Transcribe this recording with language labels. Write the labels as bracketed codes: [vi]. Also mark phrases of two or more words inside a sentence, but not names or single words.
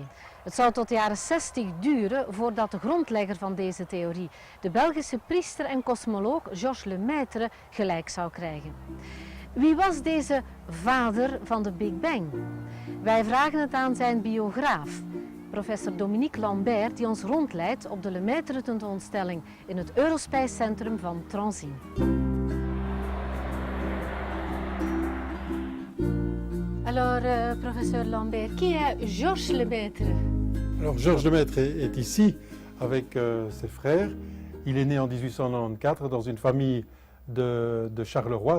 [nl] Het zou tot de jaren 60 duren voordat de grondlegger van deze theorie, de Belgische priester en kosmoloog Georges Lemaître, gelijk zou krijgen. Wie was deze vader van de Big Bang? Wij vragen het aan zijn biograaf, professor Dominique Lambert, die ons rondleidt op de Lemaître tentoonstelling in het Eurospace Centrum van Transin. [fr] Alors, professeur Lambert, qui est Georges Lemaître? Alors, Georges Lemaître est ici avec ses frères. Il est né en 1894 dans une famille de Charleroi.